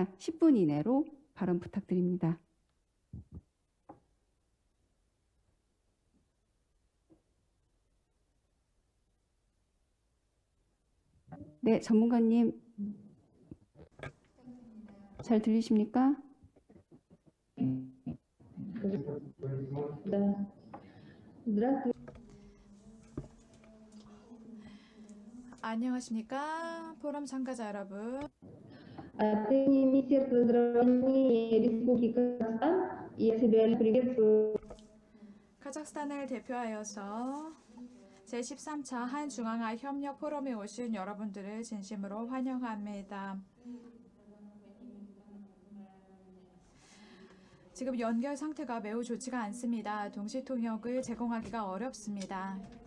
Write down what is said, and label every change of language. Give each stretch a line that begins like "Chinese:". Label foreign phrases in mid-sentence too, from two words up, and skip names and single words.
Korean: 10분 이내로 발언 부탁드립니다. 네, 전문가님 잘 들리십니까?
Russian: Да. Здравствуйте.
Korean: 안녕하십니까? 포럼 참가자 여러분.
Russian: От имени Министерства здравоохранения Республики Казахстан я тебя приветствую.
Korean: 카자흐스탄을 대표하여서 제13차 한중앙아 협력 포럼에 오신 여러분들을 진심으로 환영합니다. 지금 연결 상태가 매우 좋지가 않습니다. 동시 통역을 제공하기가 어렵습니다.